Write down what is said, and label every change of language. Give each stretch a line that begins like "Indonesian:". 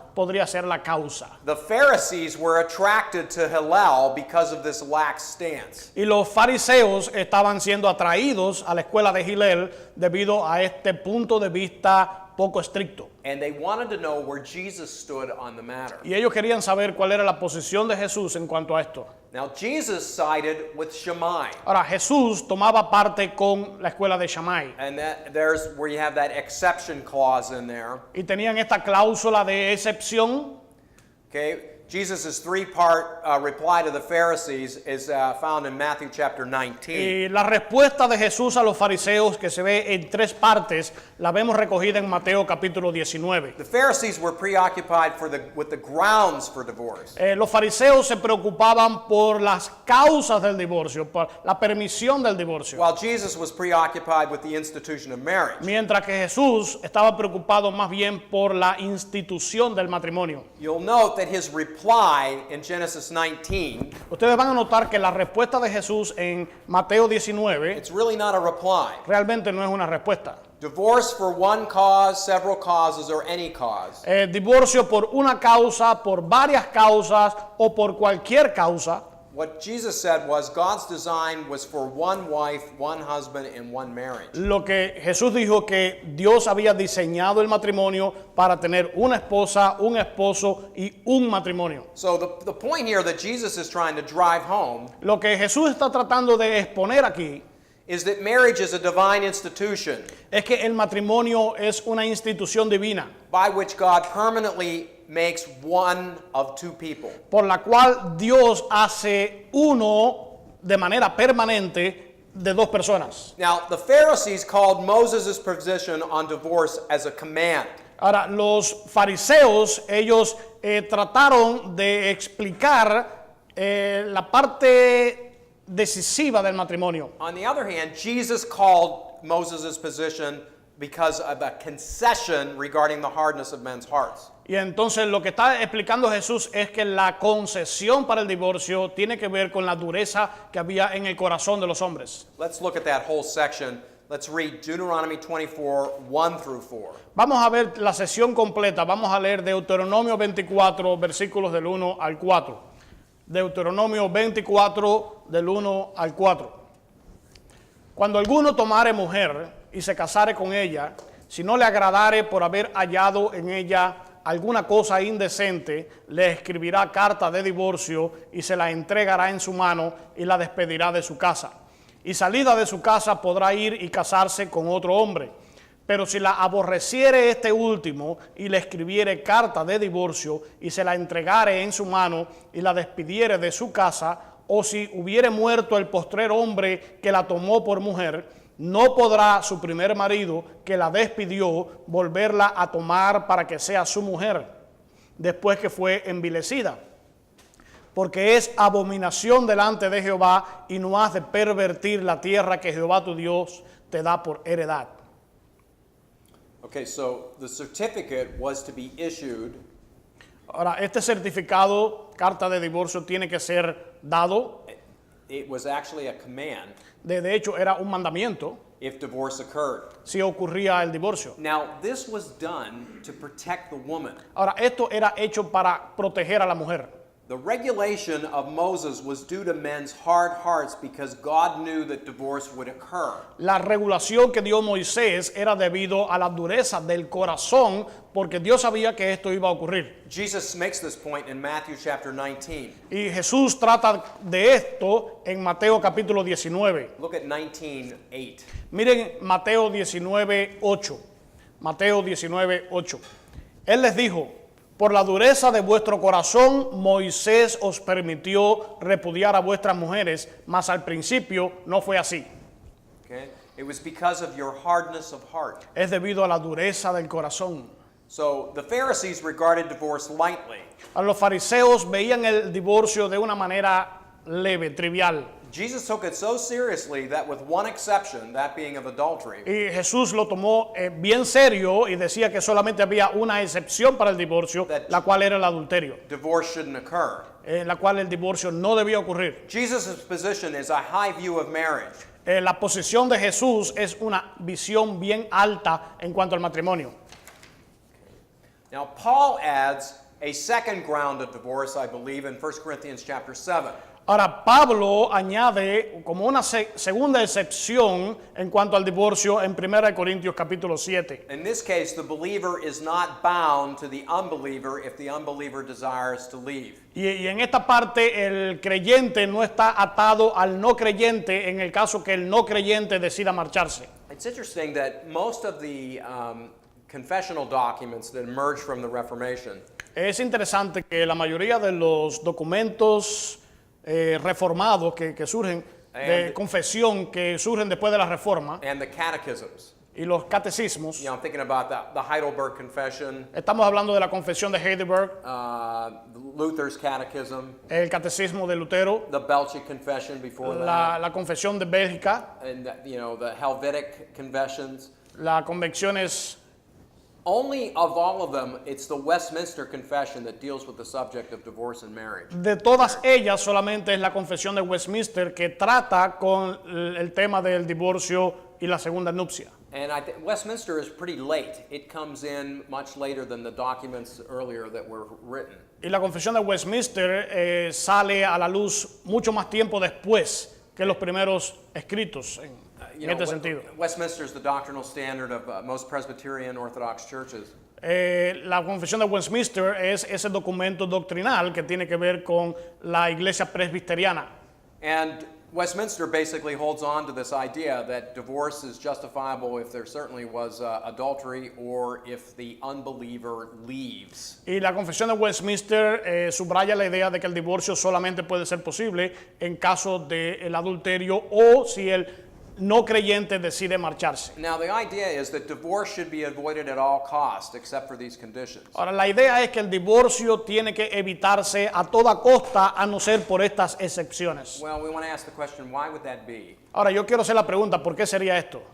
Spanish: podría ser la causa.
English: The Pharisees were attracted to Hillel because of this lax stance.
Spanish: Y los fariseos estaban siendo atraídos a la escuela de Hillel debido a este punto de vista poco estricto.
English: And they wanted to know where Jesus stood on the matter.
Spanish: Y ellos querían saber cuál era la posición de Jesús en cuanto a esto.
English: Now, Jesus sided with Shammai.
Spanish: Ahora, Jesús tomaba parte con la escuela de Shammai.
English: And there's where you have that exception clause in there.
Spanish: Y tenían esta cláusula de excepción.
English: Okay? Jesus' three-part reply to the Pharisees is found in Matthew chapter 19.
Spanish: Y la respuesta de Jesús a los fariseos, que se ve en 3 partes, la vemos recogida en Mateo capítulo 19.
English: The Pharisees were preoccupied with the grounds for divorce.
Spanish: Los fariseos se preocupaban por las causas del divorcio, por la permisión del divorcio.
English: While Jesus was preoccupied with the institution of marriage.
Spanish: Mientras que Jesús estaba preocupado más bien por la institución del matrimonio.
English: You'll note that his reply in Genesis 19,
Spanish: Ustedes van a notar que la respuesta de Jesús en Mateo 19
English: it's really not a reply.
Spanish: realmente no es una respuesta.
English: Divorce for one cause, several causes, or any cause.
Spanish: Divorcio por una causa, por varias causas o por cualquier causa.
English: What Jesus said was God's design was for one wife, one husband, and one marriage.
Spanish: Lo que Jesús dijo que Dios había diseñado el matrimonio para tener una esposa, un esposo y un matrimonio.
English: So the point here that Jesus is trying to drive home
Spanish: Lo que Jesús está tratando de exponer aquí
English: is that marriage is a divine institution
Spanish: es que el matrimonio es una institución divina
English: by which God permanently makes one of two people.
Spanish: por la cual Dios hace uno de manera permanente de 2 personas.
English: Now, the Pharisees called Moses' position on divorce as a command.
Spanish: Ahora, los fariseos, ellos trataron de explicar la parte decisiva del matrimonio.
English: On the other hand, Jesus called Moses' position because of a concession regarding the hardness of men's hearts.
Spanish: Y entonces lo que está explicando Jesús es que la concesión para el divorcio tiene que ver con la dureza que había en el corazón de los hombres.
English: Let's look at that whole section. Let's read Deuteronomy 24, 1 through 4.
Spanish: Vamos a ver la sesión completa. Vamos a leer Deuteronomio 24, versículos del 1 al 4. Deuteronomio 24, del 1 al 4. Cuando alguno tomare mujer y se casare con ella, si no le agradare por haber hallado en ella alguna cosa indecente, le escribirá carta de divorcio y se la entregará en su mano y la despedirá de su casa. Y salida de su casa podrá ir y casarse con otro hombre. Pero si la aborreciere este último y le escribiere carta de divorcio y se la entregare en su mano y la despidiere de su casa, o si hubiere muerto el postrer hombre que la tomó por mujer, no podrá su primer marido que la despidió volverla a tomar para que sea su mujer, después que fue envilecida. Porque es abominación delante de Jehová y no has de pervertir la tierra que Jehová tu Dios te da por heredad.
English: Okay, so the certificate was to be issued
Spanish: Ahora, este certificado, carta de divorcio, tiene que ser dado.
English: it was actually a command
Spanish: De hecho, era un mandamiento
English: if divorce occurred.
Spanish: si ocurría el divorcio.
English: Now, this was done to protect the woman.
Spanish: Ahora, esto era hecho para proteger a la mujer.
English: The regulation of Moses was due to men's hard hearts because God knew that divorce would occur.
Spanish: La regulación que dio Moisés era debido a la dureza del corazón, porque Dios sabía que esto iba a ocurrir.
English: Jesus makes this point in Matthew chapter 19.
Spanish: Y Jesús trata de esto en Mateo capítulo 19.
English: Look at 19:8.
Spanish: Miren Mateo 19:8. Mateo 19:8. Él les dijo: por la dureza de vuestro corazón, Moisés os permitió repudiar a vuestras mujeres, mas al principio no fue así.
English: Okay? It was because of your hardness of heart.
Spanish: Es debido a la dureza del corazón.
English: So the Pharisees regarded divorce lightly.
Spanish: A los fariseos veían el divorcio de una manera leve, trivial.
English: Jesus took it so seriously that with one exception, that being of adultery,
Spanish: Y Jesús lo tomó bien serio y decía que solamente había una excepción para el divorcio, la cual era el adulterio,
English: divorce shouldn't occur.
Spanish: en la cual el divorcio no debía ocurrir.
English: Jesus' position is a high view of marriage.
Spanish: La posición de Jesús es una visión bien alta en cuanto al matrimonio.
English: Now, Paul adds a second ground of divorce, I believe, in 1 Corinthians chapter 7.
Spanish: Ahora, Pablo añade como una segunda excepción en cuanto al divorcio en 1 Corintios capítulo 7.
English: In this case, the believer is not bound to the unbeliever if the unbeliever desires to leave.
Spanish: Y en esta parte el creyente no está atado al no creyente en el caso que el no creyente decida marcharse.
English: It's interesting that most of the confessional documents that emerged from the Reformation
Spanish: Es interesante que la mayoría de los documentos reformados que surgen de confesión que surgen después de la reforma
English: and the catechisms,
Spanish: y los catecismos,
English: I'm thinking about the Heidelberg Confession,
Spanish: estamos hablando de la confesión de Heidelberg,
English: Luther's Catechism,
Spanish: el catecismo de Lutero,
English: the Belgic Confession before that,
Spanish: la confesión de Bélgica,
English: and the Helvetic Confessions.
Spanish: las convenciones.
English: Only of all of them, it's the Westminster Confession that deals with the subject of divorce and marriage.
Spanish: De todas ellas, solamente es la confesión de Westminster que trata con el tema del divorcio y la segunda nupcia.
English: And I think Westminster is pretty late. It comes in much later than the documents earlier that were written.
Spanish: Y la confesión de Westminster sale a la luz mucho más tiempo después que los primeros escritos en este sentido.
English: Westminster is the doctrinal standard of most Presbyterian Orthodox churches.
Spanish: La confesión de Westminster es ese documento doctrinal que tiene que ver con la iglesia presbiteriana.
English: And Westminster basically holds on to this idea that divorce is justifiable if there certainly was adultery or if the unbeliever leaves.
Spanish: Y la confesión de Westminster subraya la idea de que el divorcio solamente puede ser posible en caso del adulterio o si el no creyente decide marcharse.
English: Now the idea is that divorce should be avoided at all costs except for these conditions.
Spanish: Ahora, la idea es que el divorcio tiene que evitarse a toda costa a no ser por estas excepciones.
English: Well, we want to ask the question, why would that be?
Spanish: Ahora, yo quiero hacer la pregunta, ¿por qué sería esto?